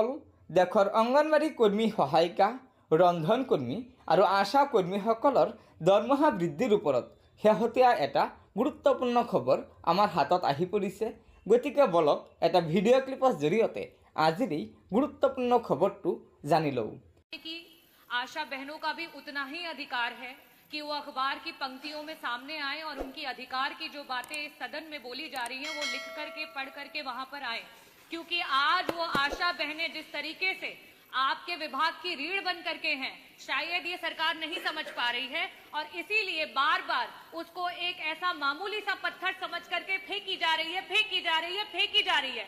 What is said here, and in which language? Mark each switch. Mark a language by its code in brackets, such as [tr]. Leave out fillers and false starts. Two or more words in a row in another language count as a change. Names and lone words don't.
[as] দেশৰ অংগনবাড়ী কৰ্মী সহায়িকা ৰন্ধন কৰ্মী আৰু আশা কৰ্মীসকলৰ দৰমহা বৃদ্ধিৰ ওপৰত শেহতীয়া এটা গুৰুত্বপূৰ্ণ খবৰ আমাৰ হাতত আহি পৰিছে। গতিকে বলক এটা ভিডিঅ' ক্লিপৰ জৰিয়তে আজিৰ এই গুৰুত্বপূৰ্ণ খবৰটো জানি লওঁ। [hi] आशा बहनों का भी उतना ही अधिकार है कि वो अखबार की पंक्तियों में सामने आए और उनकी अधिकार की जो बातें इस सदन में बोली जा रही हैं वो लिख करके पढ़ करके वहां पर आए, क्योंकि आज वो आशा बहनें जिस तरीके से आपके विभाग की रीढ़ बन करके हैं, शायद ये सरकार नहीं समझ पा रही है और इसीलिए बार बार उसको एक ऐसा मामूली सा पत्थर समझ करके फेंकी जा रही है।